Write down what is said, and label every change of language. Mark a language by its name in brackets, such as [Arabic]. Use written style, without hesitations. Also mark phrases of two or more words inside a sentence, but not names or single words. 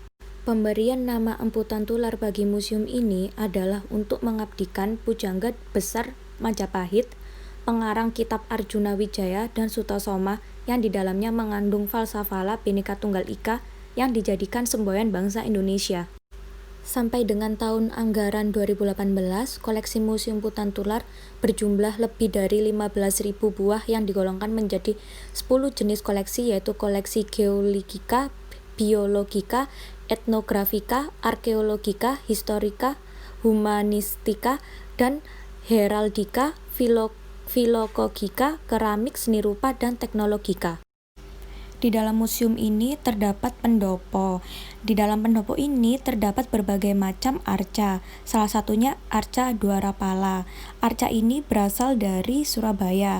[Indonesian] Pemberian nama Empu Hutan Tular bagi museum ini adalah untuk mengabdikan pujangga besar Majapahit, pengarang kitab Arjuna Wijaya dan Sutasoma yang di dalamnya mengandung falsafah Bhinneka Tunggal Ika yang dijadikan semboyan bangsa Indonesia. Sampai dengan tahun anggaran 2018, koleksi Museum Hutan Tular berjumlah lebih dari 15.000 buah yang digolongkan menjadi 10 jenis koleksi, yaitu koleksi geologika, biologika, etnografika, arkeologika, historika, humanistika, dan heraldika, filologika, keramik, seni rupa, dan teknologika. Di dalam museum ini terdapat pendopo. Di dalam pendopo ini terdapat berbagai macam arca. Salah satunya arca Dwarapala. Arca ini berasal dari Surabaya.